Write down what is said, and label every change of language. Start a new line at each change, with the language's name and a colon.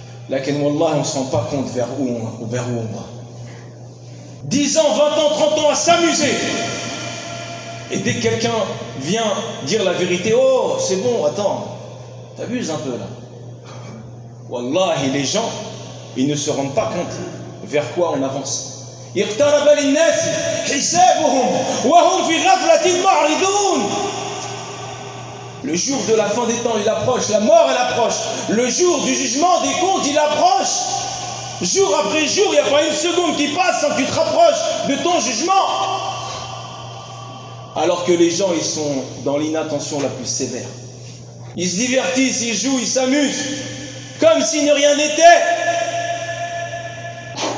Arabic: Lakin wallah,
French: on ne se rend pas compte vers où on va. 10 ans, 20 ans, 30 ans à s'amuser. Et dès que quelqu'un vient dire la vérité, oh, c'est bon, attends, t'abuses un peu là. Wallah, et les gens, ils ne se rendent pas compte vers quoi on avance.
Arabic: اقترب للناس حسابهم وهم في غفلة معرضون.
French: Le jour de la fin des temps, il approche, la mort elle approche. Le jour du jugement des comptes, il approche. Jour après jour, il n'y a pas une seconde qui passe sans que tu te rapproches de ton jugement. Alors que les gens, ils sont dans l'inattention la plus sévère. Ils se divertissent, ils jouent, ils s'amusent, comme si ne rien n'était.